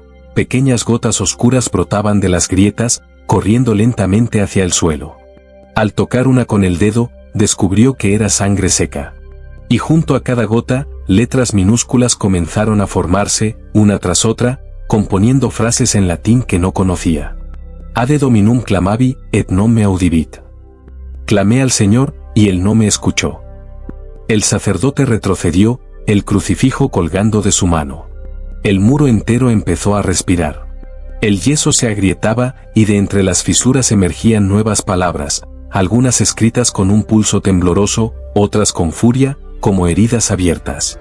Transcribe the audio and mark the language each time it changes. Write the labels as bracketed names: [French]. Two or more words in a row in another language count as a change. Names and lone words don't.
[Spanish] Pequeñas gotas oscuras brotaban de las grietas, corriendo lentamente hacia el suelo. Al tocar una con el dedo, descubrió que era sangre seca. Y junto a cada gota, letras minúsculas comenzaron a formarse, una tras otra, componiendo frases en latín que no conocía. [Latin] «Ade Dominum clamavi, et non me audivit». [Spanish] Clamé al Señor, y Él no me escuchó. El sacerdote retrocedió, el crucifijo colgando de su mano. El muro entero empezó a respirar. El yeso se agrietaba, y de entre las fisuras emergían nuevas palabras, algunas escritas con un pulso tembloroso, otras con furia, como heridas abiertas.